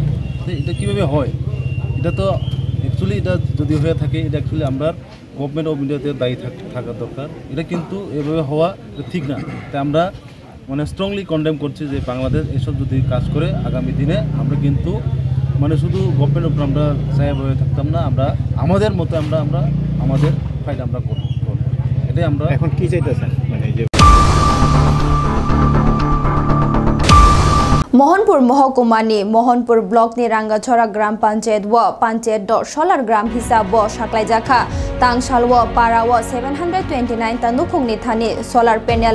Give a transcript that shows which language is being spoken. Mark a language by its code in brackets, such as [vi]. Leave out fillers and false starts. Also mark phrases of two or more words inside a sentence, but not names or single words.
[bn] এটা কীভাবে হয় এটা তো অ্যাকচুয়ালি এটা যদি হয়ে থাকে এটা অ্যাকচুয়ালি আমরা [en] Government of Indiate [bn] দায়ী থাকা দরকার এটা কিন্তু এভাবে হওয়া ঠিক না তাই আমরা মানে [en] strongly condemn [bn] করছি যে বাংলাদেশ এসব যদি কাজ করে আগামী দিনে আমরা কিন্তু মানে শুধু গভর্নমেন্টের উপর আমরা ছায়া হয়ে থাকতাম না আমরা আমাদের মতো আমরা আমাদের ফাইট আমরা করব এটাই আমরা এখন কি চাইতেছেন মানে যে [trp] Mohanpur Mahkumani Mohanpur Block ni Rangachora Gram Panchayat wa Panchayat dot Solar Gram hisab bo Shaklaijakha Tangshal wa Para wa 729 Tanukung ni thani [en] solar panel